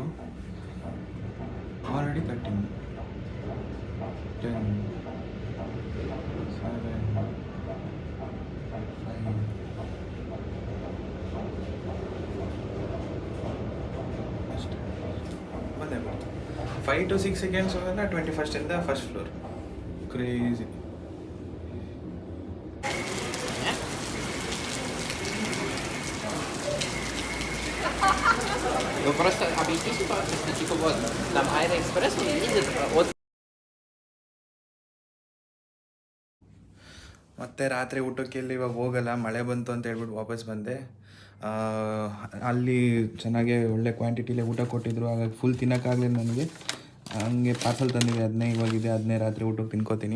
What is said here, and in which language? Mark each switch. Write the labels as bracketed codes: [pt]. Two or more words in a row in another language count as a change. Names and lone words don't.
[kn] ಆಲ್ರೆಡಿ 13, 10, 7, 5, ಅಷ್ಟೇ ಬಂದೇ ಬರ್ತು. [en] 5 to 6 seconds [kn] ಹೋಗಲ್ಲ. [en] 21st first floor. [kn] ಕ್ರೇಜಿ. [ru] Вы просто объясните, пожалуйста, типа вот там Аэроэкспресс он едет от... [kn] ಮತ್ತು ರಾತ್ರಿ ಊಟಕ್ಕೆ ಇಲ್ಲಿ ಇವಾಗ ಹೋಗಲ್ಲ, ಮಳೆ ಬಂತು ಅಂತ ಹೇಳ್ಬಿಟ್ಟು ವಾಪಸ್ ಬಂದೆ. ಅಲ್ಲಿ ಚೆನ್ನಾಗೆ ಒಳ್ಳೆ ಕ್ವಾಂಟಿಟಿಲೇ ಊಟ ಕೊಟ್ಟಿದ್ರು, ಹಾಗಾಗಿ ಫುಲ್ ತಿನ್ನೋಕ್ಕಾಗಲಿಲ್ಲ ನನಗೆ. ಹಂಗೆ ಪಾರ್ಸಲ್ ತಂದಿದೆ, ಅದನ್ನೇ ಇವಾಗಿದೆ, ಅದನ್ನೇ ರಾತ್ರಿ ಊಟಕ್ಕೆ ತಿನ್ಕೋತೀನಿ.